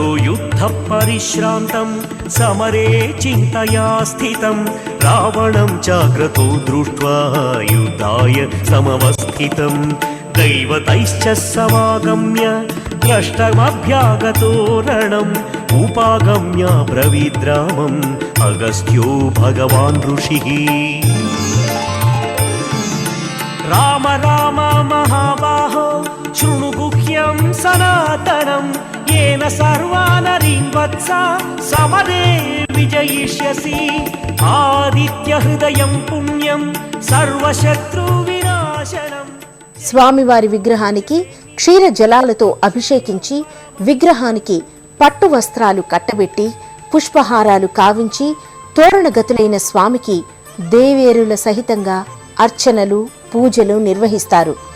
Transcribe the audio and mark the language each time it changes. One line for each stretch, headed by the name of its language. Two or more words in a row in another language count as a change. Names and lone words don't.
Sanskrit: యుద్ధ పరిశ్రాంతం సమరే చింతయా స్థితం రావణం జాగ్రతో దృష్ట్వా యుద్ధాయ సమవస్థితం దైవతైశ్చ సమాగమ్య ద్రష్టమభ్యాగతో రణం ఉపాగమ్య బ్రవీద్రామం అగస్త్యో భగవాన్ ఋషిః రామ రామ మహాబాహో శృణు గుహ్యం సనాతనం येन सर्वानरीन् वत्स समरे विजयिष्यसि आदित्य हृदयं पुण्यं सर्वशत्रु विनाशनम्.
Telugu: స్వామివారి విగ్రహానికి క్షీర జలాలతో అభిషేకించి విగ్రహానికి పట్టు వస్త్రాలు కట్టబెట్టి పుష్పహారాలు కావించి తోరణగతులైన స్వామికి దేవేరుల సహితంగా అర్చనలు పూజలు నిర్వహిస్తారు.